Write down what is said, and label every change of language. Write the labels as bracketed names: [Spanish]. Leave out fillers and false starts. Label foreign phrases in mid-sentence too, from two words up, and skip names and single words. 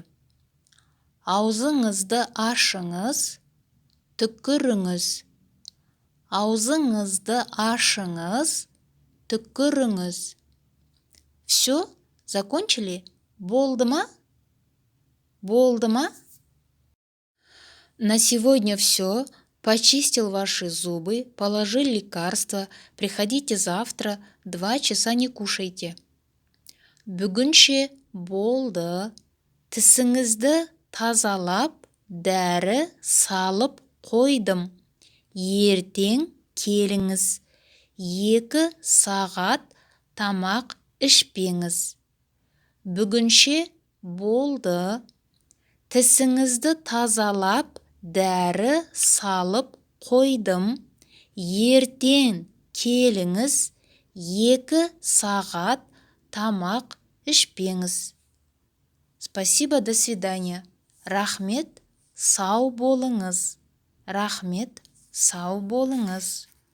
[Kazakh] Аузыңызды ашыңыз, түкіріңіз. Аузыңызды ашыңыз, түкіріңіз. [Russian] Все? Закончили? [Kazakh] Болды ма? Болды ма? [Russian] На сегодня все. Почистил ваши зубы, положил лекарства. Приходите завтра, 2 часа не кушайте. [Kazakh] Бүгінше болды. Тісіңізді тазалап, дәрі салып қойдым. Ертең келіңіз. 2 сағат тамақ ішпеңіз. Бүгінше болды. Тісіңізді тазалап, дәрі салып қойдым. Ертең келіңіз. 2 сағат тамақ ішпеңіз. [Russian] Спасибо, до свидания. [Kazakh] Рахмет, сау болыңыз. Рахмет, сау болыңыз.